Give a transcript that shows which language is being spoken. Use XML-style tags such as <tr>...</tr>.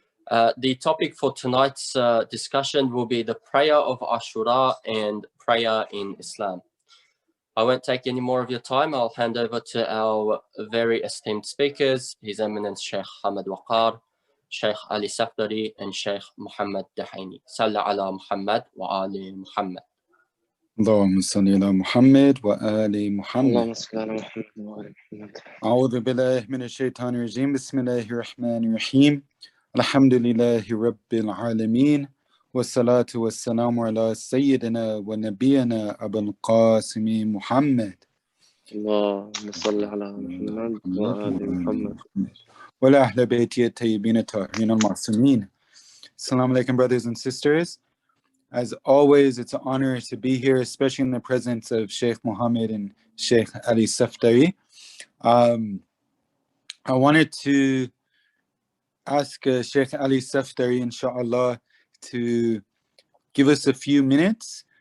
<en>The topic for tonight's discussion will be the prayer of Ashura and prayer in Islam. I won't take any more of your time. I'll hand over to our very esteemed speakers, His Eminence Sheikh Hamad Waqar, Sheikh Ali Safdari, and Sheikh Muhammad Dahaini.</en> <ar>Salla ala Muhammad wa ali Muhammad. اللهم صل على محمد وآل محمد. اللهم صل على محمد وآل محمد. أعوذ بالله من الشيطان الرجيم. بسم الله الرحمن الرحيم. الحمد لله رب العالمين والصلاة والسلام على سيدنا ونبينا أبو القاسم محمد. اللهم صل على محمد وآل محمد. وعلى أهل بيته الطيبين الطاهرين المعصومين.</ar> <en>Assalamu alaikum, brothers and sisters. As always, it's an honor to be here, especially in the presence of Sheikh Muhammad and Sheikh Ali Safdari. I wanted to ask Sheikh Ali Safdari, inshallah, to give us a few minutes</en>